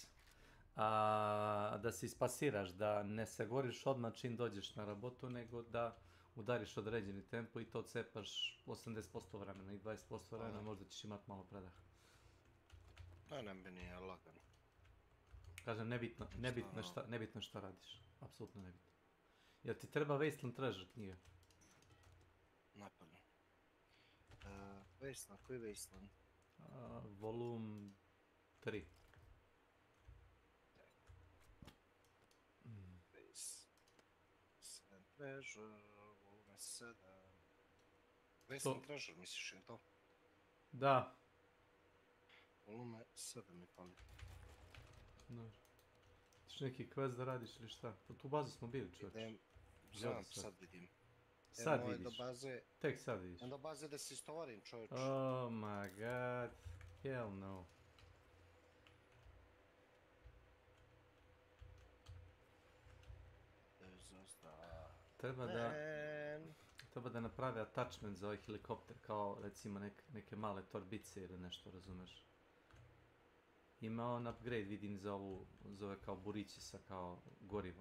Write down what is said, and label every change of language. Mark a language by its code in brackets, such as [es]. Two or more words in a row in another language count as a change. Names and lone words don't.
[sr] Da se ispasiraš, da ne se goriš odmah čim dođeš na rabotu, nego da udariš određeni tempo i to cepaš 80% vremena i 20% vremena možda ćeš imat malo predah. Ne bi nije lagano. Kažem, nebitno šta radiš. Apsolutno nebitno. Jel ti treba Wasteland Treasure knjiga? Napadno. Wasteland, koji Wasteland? Volum 3. Wasteland Treasure, volume 7. Wasteland Treasure, misliš je to? Da. Volume 7 mi fali. Tiš neki quest da radiš ili šta? Po tu bazu smo bili, čovječ. Znam, sad vidim. Sad vidiš. Tek sad vidiš. Do baze da se istovarim, čovječ. [en] Oh my god. Hell no. [sr] Treba da naprave attachment za ovaj helikopter, kao recimo neke male torbice ili nešto, razumeš? Ima on upgrade, vidim, za ove kao burići sa kao gorivom.